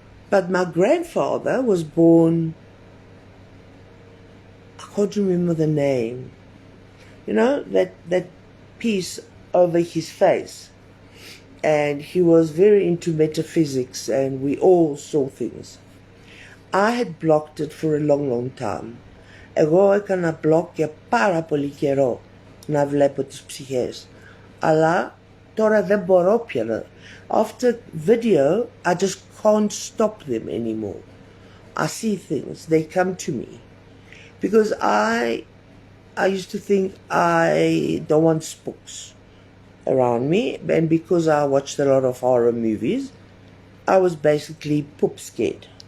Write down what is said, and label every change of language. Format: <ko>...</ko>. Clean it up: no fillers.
<en>But my grandfather was born, I can't remember the name. You know, that piece over his face. And he was very into metaphysics, and we all saw things. I had blocked it for a long time.</en> <el>Εγώ έκανα block για πάρα πολύ καιρό να βλέπω τις ψυχές. Αλλά τώρα δεν μπορώ πια.</el> <en>After video, I just can't stop them anymore. I see things, they come to me. Because I used to think I don't want spooks around me, and because I watched a lot of horror movies, I was basically poop scared.</en>